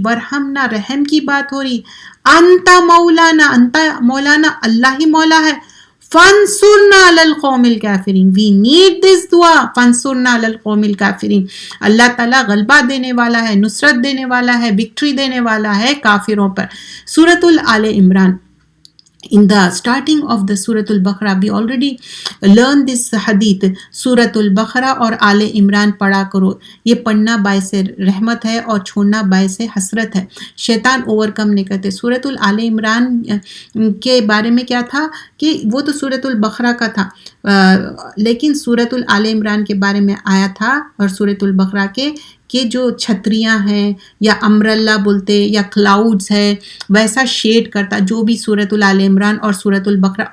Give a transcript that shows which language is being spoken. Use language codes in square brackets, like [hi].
[ar] ورحمنا، [ur] رحم کی بات ہو رہی. [ar] انت مولانا، انت مولانا، [ur] اللہ ہی مولا ہے. [ar] فانصرنا علی القوم الکافرین، [en] We need this دعا. [ar] فانصرنا علی القوم الکافرین، [ur] اللہ تعالیٰ غلبہ دینے والا ہے، نصرت دینے والا ہے، وکٹری دینے والا ہے کافروں پر. سورۃ آل Imran. [en] In the starting of the Surah Al-Baqarah, we already learned this hadith. [ur] Surah Al-Baqarah اور آل عمران پڑھا کرو. یہ پڑھنا باعث رحمت ہے اور چھوڑنا باعث حسرت ہے. شیطان اوورکم نہیں کرتے. سورۃ آل عمران کے بارے میں کیا تھا کہ وہ تو سورۃ البقرہ کا تھا، لیکن سورۃ آل عمران کے بارے میں آیا تھا اور سورۃ البقرہ کے کہ جو چھتریاں ہیں یا امبریلا بولتے یا کلاؤڈز ہے، ویسا شیڈ کرتا جو بھی سورۃ آل عمران اور سورۃ البقرہ.